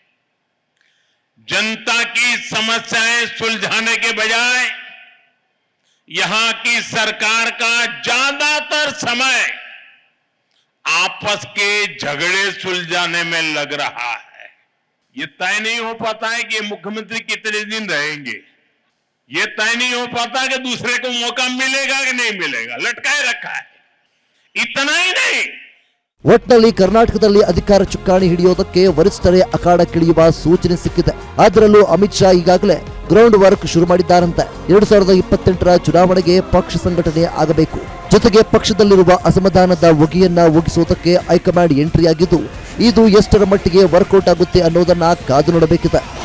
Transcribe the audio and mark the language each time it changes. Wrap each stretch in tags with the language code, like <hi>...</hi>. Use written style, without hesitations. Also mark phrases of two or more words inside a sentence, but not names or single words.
<hi>जनता की समस्याएं सुलझाने के बजाय यहां की सरकार का ज्यादातर समय आपस के झगड़े सुलझाने में लग रहा है. ये तय नहीं हो पाता है कि मुख्यमंत्री कितने दिन रहेंगे. ये तय नहीं हो पाता कि दूसरे को मौका मिलेगा कि नहीं मिलेगा. लटकाए रखा है. इतना ही नहीं,</hi> <kn>ಒಟ್ನಲ್ಲಿ ಕರ್ನಾಟಕದಲ್ಲಿ ಅಧಿಕಾರ ಚುಕ್ಕಾಣಿ ಹಿಡಿಯೋದಕ್ಕೆ ವರಿಷ್ಠರೇ ಅಖಾಡಕ್ಕಿಳಿಯುವ ಸೂಚನೆ ಸಿಕ್ಕಿದೆ. ಅದರಲ್ಲೂ ಅಮಿತ್ ಶಾ ಈಗಾಗಲೇ</kn> <en>ground work</en> <kn>ಶುರು ಮಾಡಿದ್ದಾರಂತೆ. 2028ರ ಚುನಾವಣೆಗೆ ಪಕ್ಷ ಸಂಘಟನೆ ಆಗಬೇಕು. ಜೊತೆಗೆ ಪಕ್ಷದಲ್ಲಿರುವ ಅಸಮಾಧಾನದ ಹೊಗೆಯನ್ನ ಒಗ್ಗಿಸುವುದಕ್ಕೆ ಹೈಕಮಾಂಡ್ ಎಂಟ್ರಿ ಆಗಿದ್ದು, ಇದು ಎಷ್ಟರ ಮಟ್ಟಿಗೆ ವರ್ಕೌಟ್ ಆಗುತ್ತೆ ಅನ್ನೋದನ್ನ ಕಾದು ನೋಡಬೇಕಿದೆ.</kn>